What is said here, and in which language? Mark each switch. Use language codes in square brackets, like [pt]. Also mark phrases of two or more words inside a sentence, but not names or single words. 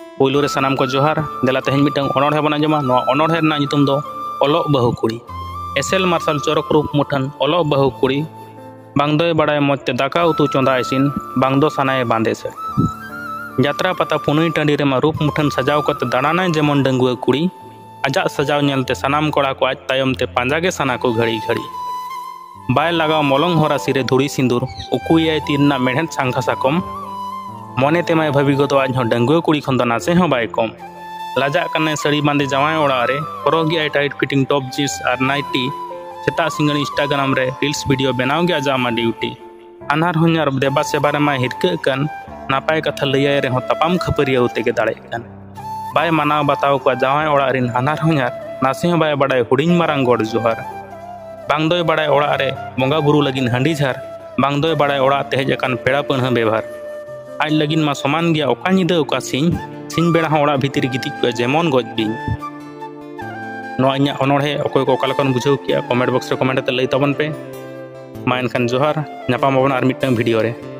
[sat] पुइलो रे सानाम को जोहार देला तेहें मिटंग अनोढ़े बन आंजमा नोआ अनोढ़े रना नितुम दो ओलोग बहु कुड़ी एसेल मार्शल चोरक रूप मुठन ओलोग बहु कुड़ी बांग दोय बड़ाय मजते दाका उतु चोंदा इसिन बांग दो सानाय बांधे से यात्रा पता पुनई टाँडी रेमा रूप मुठन सजाव कते दाड़ानाय जेमन डंगुआ कुड़ी आजाक सजाव नेलते सानाम कोड़ा को आज तायम ते पांजागे साना को घड़ी घड़ी बाय लगाव मलंग हरा सिरे धुड़ी सिंदूर उकुयाय तीरना मेढ़ेद सांखा साकम मने तेमाय भाभी गदो आज डंगुआ कुड़ी खन दो नासे हों बाय कम लाजा कने सड़ी बांधे जावाय ओड़ा रे हरगिया [en] tight fitting top jeans [sat] और नाइटी सेता सिंगन इंस्टाग्राम रे [en] reels video [sat] बनाव गया जामा ड्यूटी अनहार हन्यार देबा सेबा रे मा हिरके कन नापाय कथा लैया रे हो तपाम खपरिया तेगे दाड़े कन बाय मानाव बताव को जावाय ओड़ा रिन अनहार हन्यार नासे हों बाय बड़ाय हुडिंग मारांग गोड़ जोहार बांग दोय बड़ाय ओड़ा रे बंगा बुरु लगिन हंडी झार बांग दोय बड़ाय ओड़ा ते हेज अकान पेड़ा पन्हा बेभार आज लगिन मा समान गया ओका निदा ओका सिंह बेड़ा ओड़ा भितर गिति को जेमन गज बिन नोआ इन्या अनोढ़े अकोय को ओकालकन बुझाव किया [en] comment box [sat] रे कमेंट ते लई तबन पे मा एनखान जोहार नापाम आबन आर मिटन वीडियो रे।